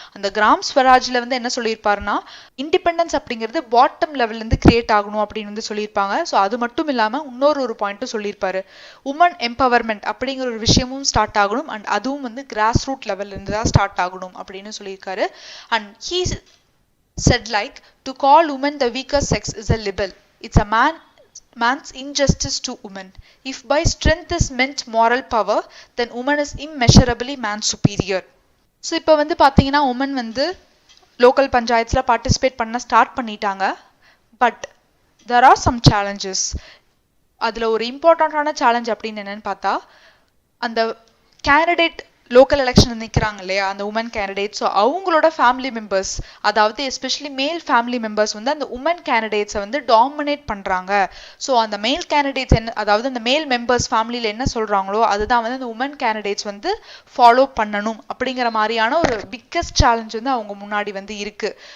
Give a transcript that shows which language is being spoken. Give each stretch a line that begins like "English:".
Tamil: அந்த கிராம் ஸ்வராஜ்ல வந்து என்ன சொல்லியிருப்பாருன்னா, இண்டிபெண்டன்ஸ் அப்படிங்கிறது பாட்டம் லெவல்ல இருந்து கிரியேட் ஆகணும் அப்படின்னு வந்து சொல்லியிருப்பாங்க. ஸோ அது மட்டும் இல்லாம இன்னொரு பாயிண்ட்டும் சொல்லியிருப்பாரு, உமன் எம்பவர்மெண்ட் அப்படிங்கிற ஒரு விஷயமும் ஸ்டார்ட் ஆகணும், அண்ட் அதுவும் வந்து கிராஸ் ரூட் லெவல்ல இருந்து தான் ஸ்டார்ட் ஆகணும் அப்படின்னு சொல்லியிருக்காரு.
English: And he said like, to call woman the weaker sex is a libel. It's a man's injustice to woman. If by strength is meant moral power, then woman is immeasurably man's superior.
Tamil: So இப்போ வந்து பாத்தீங்கன்னா woman வந்து local பஞ்சாயத்துல participate பண்ண start பண்ணிட்டாங்க.
English: But there are some challenges.
Tamil: அதுல ஒரு இம்பார்ட்டன்டான சேலஞ்ச் அப்படின்னு என்னன்னு பார்த்தா, அந்த கேண்டிடேட் லோக்கல் எலெக்ஷன் நிற்கிறாங்க இல்லையா, அந்த உமன் கேண்டிடேட், ஸோ அவங்களோட ஃபேமிலி மெம்பர்ஸ், அதாவது எஸ்பெஷலி மேல் ஃபேமிலி மெம்பர்ஸ் வந்து அந்த உமன் கேண்டிடேட்ஸை வந்து டாமினேட் பண்ணுறாங்க. ஸோ அந்த மேல் கேண்டிடேட்ஸ் என்ன, அதாவது அந்த மேல் மெம்பர்ஸ் ஃபேமிலியில் என்ன சொல்கிறாங்களோ அதுதான் வந்து அந்த உமன் கேண்டிடேட்ஸ் வந்து ஃபாலோ பண்ணணும் அப்படிங்கிற மாதிரியான ஒரு பிக்கஸ்ட் சேலஞ்ச் வந்து அவங்க முன்னாடி வந்து இருக்கு.